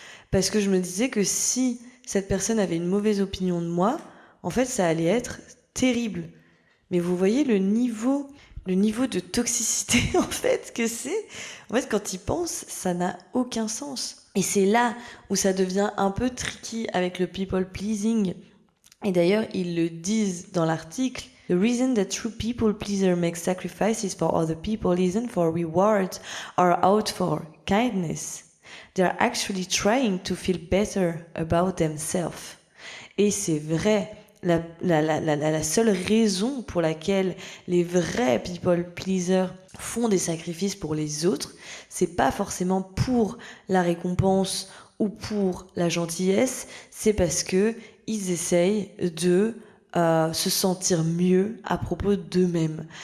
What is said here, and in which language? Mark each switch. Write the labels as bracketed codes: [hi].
[fr] Parce que je me disais que si cette personne avait une mauvaise opinion de moi, en fait, ça allait être terrible. Mais vous voyez le niveau de toxicité en fait que c'est. En fait, quand il pense, ça n'a aucun sens. Et c'est là où ça devient un peu tricky avec le people pleasing. Et d'ailleurs, ils le disent dans l'article. [en] The reason that true people pleaser make sacrifices for other people isn't for reward or out for kindness. They are actually trying to feel better about themselves. [fr] Et c'est vrai. La seule raison pour laquelle les vrais people pleasers font des sacrifices pour les autres, c'est pas forcément pour la récompense ou pour la gentillesse, c'est parce que ils essayent de se sentir mieux à propos d'eux-mêmes.